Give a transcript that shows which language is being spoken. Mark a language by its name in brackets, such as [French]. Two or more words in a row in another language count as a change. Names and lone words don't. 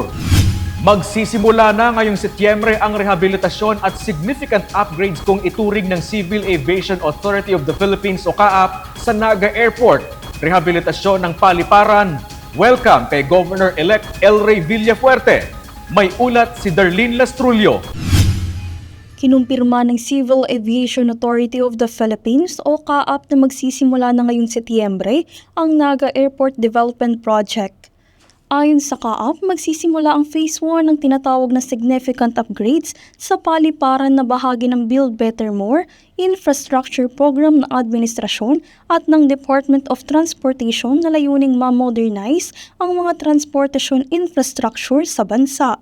[Filipino] Magsisimula na ngayong Setyembre ang rehabilitasyon at [English] significant upgrades [Filipino] kung ituring ng Civil Aviation Authority of the Philippines o CAAP sa Naga Airport. Rehabilitasyon ng paliparan. Welcome kay Governor-elect El Rey Villafuerte. May ulat si Darlene Lastrullo. Kinumpirma ng Civil Aviation Authority of the Philippines o CAAP na magsisimula na ngayong Setyembre ang Naga Airport Development Project. Ayon sa CAAP, magsisimula ang Phase 1 ng tinatawag na [English] significant upgrades [Filipino] sa paliparan na bahagi ng Build Better More [English] infrastructure program [Filipino] ng administrasyon at ng Department of Transportation na layuning ma-modernize ang mga [English] transportation infrastructure [Filipino] sa bansa.